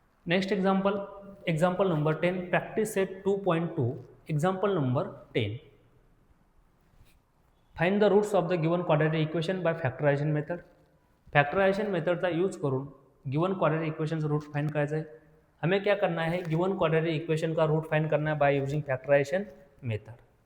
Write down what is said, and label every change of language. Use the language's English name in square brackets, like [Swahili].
[English] Next example number 10, practice set 2.2, example number 10. Find the roots of the given quadratic equation by factorization method. [Marathi] Factorisation method का use करूँ given quadratic equation route find करायचं आहे. [Hindi] हमें क्या करना है, given quadratic equation का root find करना है बाय यूजिंग फैक्टराइजेशन मेथड.